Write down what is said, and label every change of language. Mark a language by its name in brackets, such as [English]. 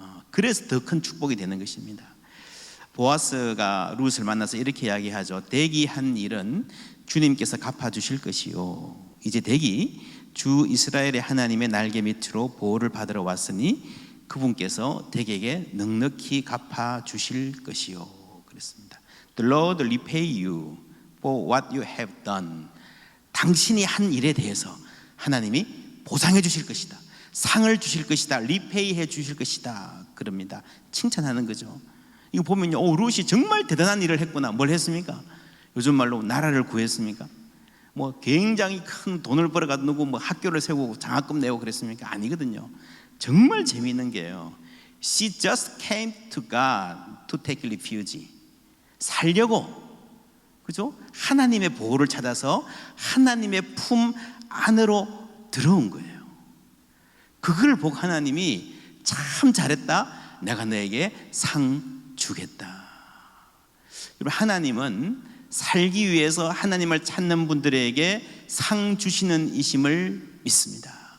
[Korean] 그래서 더 큰 축복이 되는 것입니다. 보아스가 룻을 만나서 이렇게 이야기하죠. 대기 한 일은 주님께서 갚아주실 것이요, 이제 대기 주 이스라엘의 하나님의 날개 밑으로 보호를 받으러 왔으니 그분께서 대개에게 넉넉히 갚아주실 것이요, 그랬습니다. [English] The Lord repay you for what you have done. [Korean] 당신이 한 일에 대해서 하나님이 보상해 주실 것이다, 상을 주실 것이다, 리페이해 주실 것이다, 그럽니다. 칭찬하는 거죠. 이거 보면요, 룻이 정말 대단한 일을 했구나. 뭘 했습니까? 요즘 말로 나라를 구했습니까? 굉장히 큰 돈을 벌어가지고 학교를 세우고 장학금 내고 그랬습니까? 아니거든요. 정말 재미있는 게요, [English] She just came to God to take refuge. [Korean] 살려고, 그죠? 하나님의 보호를 찾아서 하나님의 품 안으로 들어온 거예요. 그걸 보고 하나님이 참 잘했다, 내가 너에게 상 주겠다. 여러분, 하나님은 살기 위해서 하나님을 찾는 분들에게 상 주시는 이심을 믿습니다.